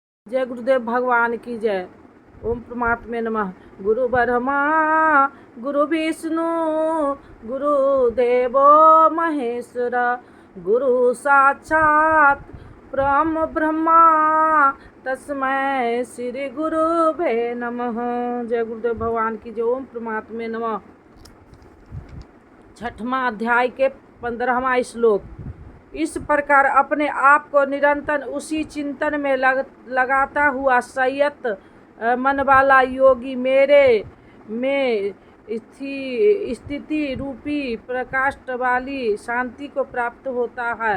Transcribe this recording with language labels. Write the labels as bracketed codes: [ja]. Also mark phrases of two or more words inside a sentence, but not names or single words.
[hi] जय गुरुदेव भगवान की जय। [sa] ओम परमात्मे नमः। गुरु ब्रह्मा गुरु विष्णु गुरुदेवो महेश्वर, गुरु साक्षात परम ब्रह्मा तस्मै श्री गुरुवे नमः। [hi] जय गुरुदेव भगवान की जय। [sa] ओम परमात्मे नमः। [hi] छठवां अध्याय के 15वां श्लोक। इस प्रकार अपने आप को निरंतर उसी चिंतन में लगाता हुआ संयत मन वाला योगी मेरे में स्थिति रूपी प्रकाश वाली शांति को प्राप्त होता है।